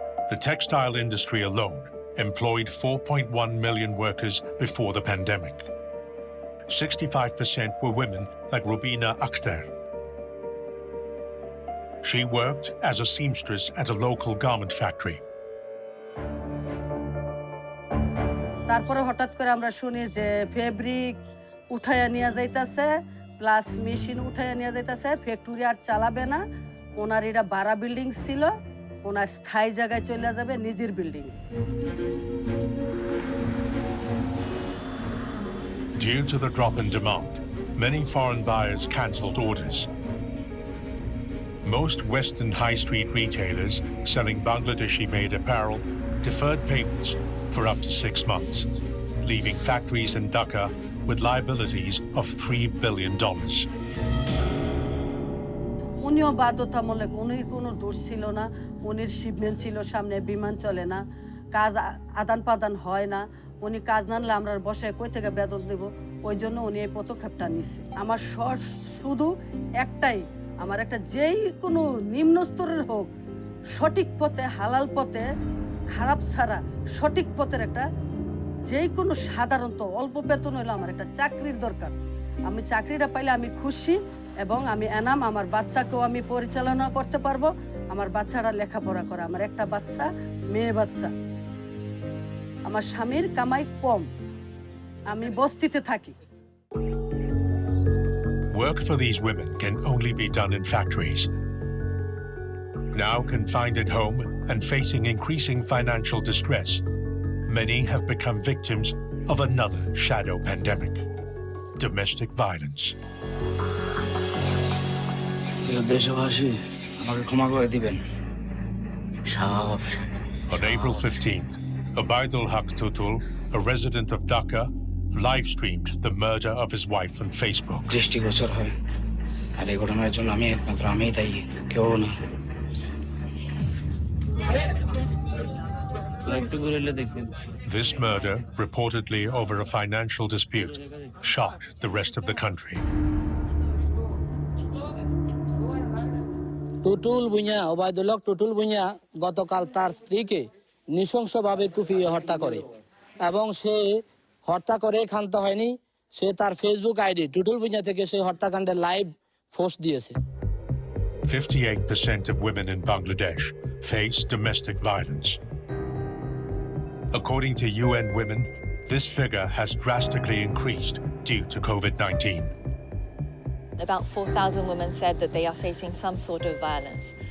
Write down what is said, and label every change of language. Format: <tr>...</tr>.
<en>The textile industry alone employed 4.1 million workers before the pandemic. 65% were women like Rubina Akhtar. She worked as a seamstress at a local garment factory.</en> <bn>তারপরে হঠাৎ করে আমরা শুনি যে fabric উঠাইয়া নিয়ে যাইতাছে প্লাস মেশিন উঠাইয়া নিয়ে যাইতাছে ফ্যাক্টরি আর চালাবে না ওনার এটা ভাড়া বিল্ডিং ছিল ওনার স্থায়ী জায়গায় চলে যাবে নিজের building</bn> <en>Due to the drop in demand, many foreign buyers cancelled orders. Most Western high street retailers selling Bangladeshi-made apparel deferred payments for up to 6 months, leaving factories in Dhaka with liabilities of $3 billion.</en> <bn>উনিও বাধ্যতামূলক উনির কোনো দোষ ছিল না উনির shipment ছিল সামনে বিমান চলে না কাজ আদান প্রদান হয় না উনি কাজ না নিলে আমরা বসে কই থেকে বেতন দেব ওই জন্য উনি এই পদক্ষেপটা নিচ্ছে আমার শুধু একটাই আমার একটা যেই কোনো নিম্ন স্তরের হোক সঠিক পথে হালাল পথে খারাপ ছাড়া সঠিক পথের একটা যেই কোনো সাধারণত অল্প বেতন হলো আমার একটা চাকরির দরকার আমি চাকরিটা পাইলে আমি খুশি এবং আমি এনাম আমার বাচ্চাকেও আমি পরিচালনা করতে পারবো আমার বাচ্চারা লেখাপড়া করে আমার একটা বাচ্চা মেয়ে বাচ্চা আমার স্বামীর কামাই কম আমি বস্তিতে থাকি</bn> <en>Work for these women can only be done in factories. Now confined at home and facing increasing financial distress, many have become victims of another shadow pandemic, domestic violence. On April 15th, Ubaidul Haq Tutul, a resident of Dhaka, live-streamed the murder of his wife on Facebook. This murder, reportedly over a financial dispute, shocked the rest of the country.</en> <bn>Tutul Bhuiyan Obaidul হক টুটুল ভুঁইয়া গতকাল তার স্ত্রীকে নৃশংসভাবে কুপিয়ে হত্যা করে এবং সে হত্যা করে ক্ষান্ত হয়নি সে তার ফেসবুক আইডি টুটুল ভুঁইয়া থেকে সে হত্যাকাণ্ডের লাইভ পোস্ট দিয়েছে</bn> <en>58% of women in Bangladesh face domestic violence. According to UN Women, this figure has drastically increased due to COVID-19. About 4,000 women said that they are facing some sort of violence.</en>